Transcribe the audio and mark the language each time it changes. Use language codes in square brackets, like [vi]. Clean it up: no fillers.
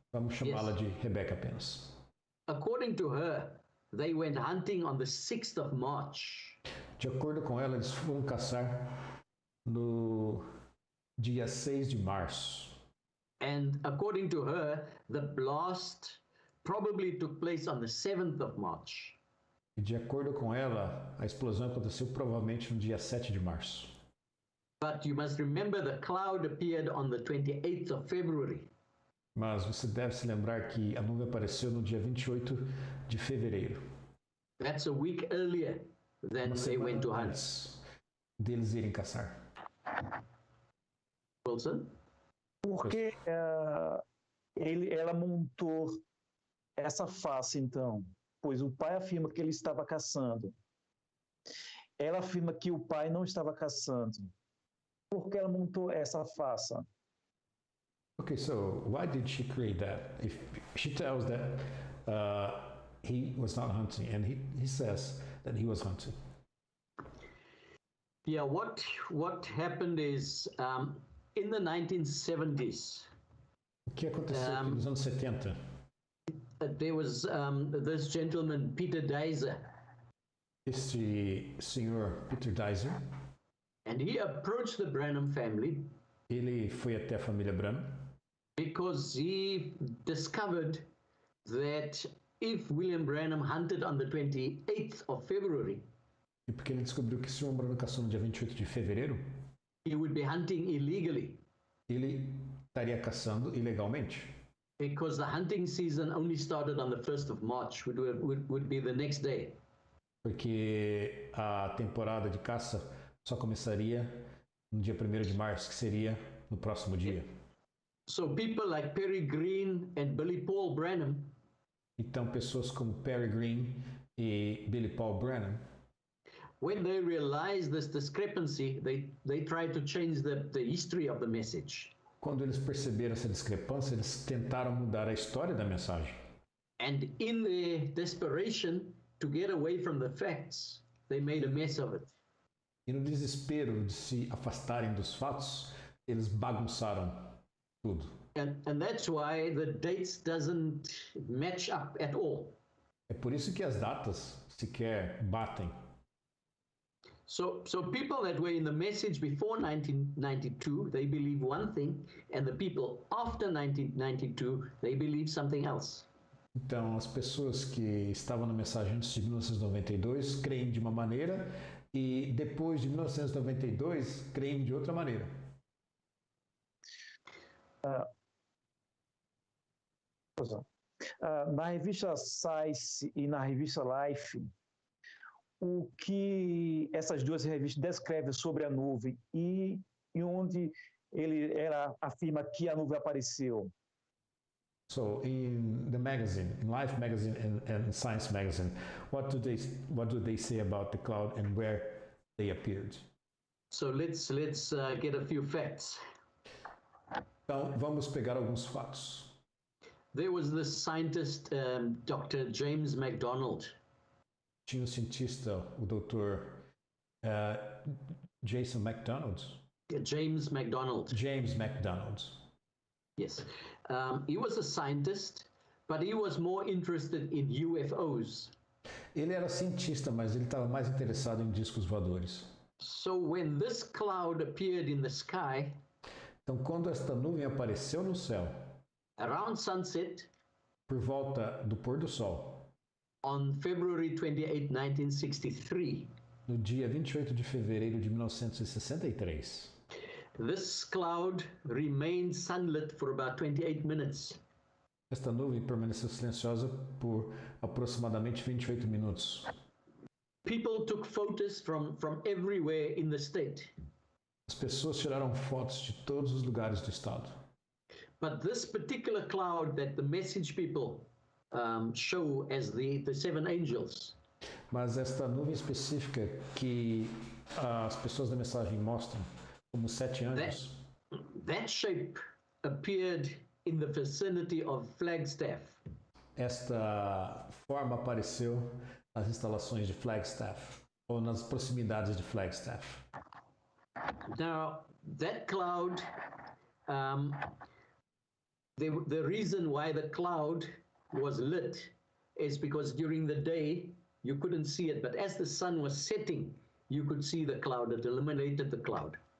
[pt] Vamos chamá-la de Rebecca apenas. [en] According to her, they went hunting on the 6th of March. [pt] De acordo com ela, eles foram caçar no dia 6 de março. [en] And according to her, the blast probably took place on the 7th of March. [pt] E de acordo com ela, a explosão aconteceu provavelmente no dia 7 de março. [en] But you must remember the cloud appeared on the 28th of February. [pt] Mas você deve se lembrar que a nuvem apareceu no dia 28 de fevereiro. [en] That's a week earlier than they went to hunt. [pt] Deles irem caçar. Wilson? Porque ela montou essa face, então? Pois o pai afirma que ele estava caçando. Ela afirma que o pai não estava caçando. Por que ela montou essa face? [en] Okay, so why did she create that? If she tells that he was not hunting, and he says that he was hunting. Yeah, what happened is in the 1970s. [pt] O que aconteceu aqui nos anos 70? [en] There was this gentleman, Peter Dizer. [pt] Este senhor Peter Dizer. [en] And he approached the Branham family. [pt] Ele foi até a família Branham. [en] Because he discovered that if William Branham hunted on the 28th of February, [pt] E porque ele descobriu que se o Branham caçou no dia 28 de fevereiro, [en] he would be hunting illegally. [pt] Ele estaria caçando ilegalmente. [en] Because the hunting season only started on the 1st of March, would be the next day. [pt] Porque a temporada de caça só começaria no dia 1º de março, que seria no próximo dia. [en] So people like Perry Green and Billy Paul Branham. [pt] Então pessoas como Perry Green e Billy Paul Branham, [en] when they realized this discrepancy, they tried to change the history of the message. [pt] Quando eles perceberam essa discrepância, eles tentaram mudar a história da mensagem. [en] And in their desperation to get away from the facts, they made a mess of it. [pt] E no desespero de se afastarem dos fatos, eles bagunçaram tudo. [en] And that's why the dates doesn't match up at all. [pt] É por isso que as datas sequer batem. [en] So people that were in the message before 1992, they believe one thing, and the people after 1992, they believe something else. [pt] Então, as pessoas que estavam na mensagem antes de 1992 creem de uma maneira e depois de 1992 creem de outra maneira. Na revista Science e na revista Life, o que essas duas revistas descrevem sobre a nuvem e onde ela afirma que a nuvem apareceu. [en] So in the magazine, in Life magazine and Science magazine, what do they say about the cloud and where they appeared? So let's get a few facts. [pt] Então vamos pegar alguns fatos. [en] There was this scientist, Dr. James McDonald. [pt] Tinha um cientista, o Dr. Jason McDonald. [en] James McDonald. James McDonald. Yes. He was a scientist, but he was more interested in UFOs. [pt] Ele era cientista, mas ele estava mais interessado em discos voadores. [en] So when this cloud appeared in the sky, [pt] então, quando esta nuvem apareceu no céu, [en] around sunset, [pt] por volta do pôr do sol, [en] on February 28, 1963, [pt] no dia 28 de fevereiro de 1963, [en] this cloud remained sunlit for about 28 minutes. [pt] Esta nuvem permaneceu silenciosa por aproximadamente 28 minutos. [en] People took photos from everywhere in the state. [pt] As pessoas tiraram fotos de todos os lugares do estado. [en] But this particular cloud that the message people show as the seven angels. [pt] Mas esta nuvem específica que as pessoas da mensagem mostram como 7 anjos. [en] That shape appeared in the vicinity of Flagstaff. [pt] Esta forma apareceu nas instalações de Flagstaff ou nas proximidades de Flagstaff. [en] Now that cloud, the reason why the cloud was lit is because during the day you couldn't see it, but as the sun was setting, you could see the cloud. It illuminated the cloud.